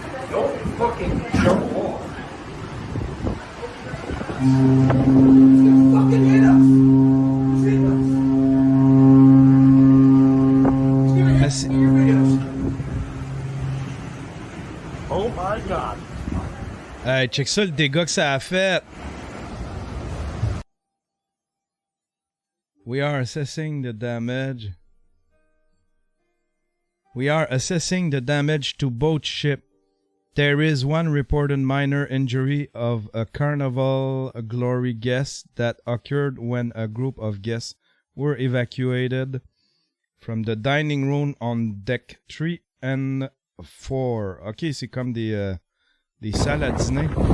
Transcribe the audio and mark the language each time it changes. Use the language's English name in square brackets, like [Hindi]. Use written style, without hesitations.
[English] Don't fucking jump off. He's gonna fucking hit us. He's hitting us. He's gonna hit us in your videos. Oh my God. [French] Hey, check ça, le dégât que ça a fait. [English] We are assessing the damage. We are assessing the damage to both ships. There is one reported minor injury of a Carnival Glory guest that occurred when a group of guests were evacuated from the dining room on deck 3 and 4. [French] Ok, c'est comme des salles à dîner.